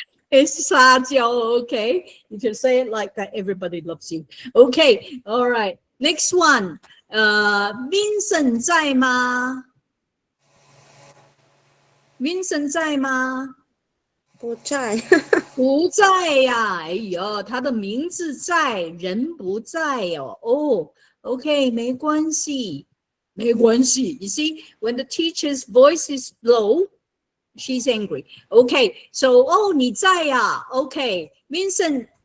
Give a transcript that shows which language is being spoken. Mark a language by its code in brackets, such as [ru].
[en] It's 撒娇 okay? You can say it like that, everybody loves you. Okay, all right. Next one. Vincent [zh] 在吗 [en] ？Vincent [zh] 在吗？不在。不在呀，哎呦，他的名字在，人不在哦。 OK， 没关系，没关系。 [en] You see, when the teacher's voice is low, she's angry. Okay, so [zh] 你在呀 [en] ？OK, Vincent.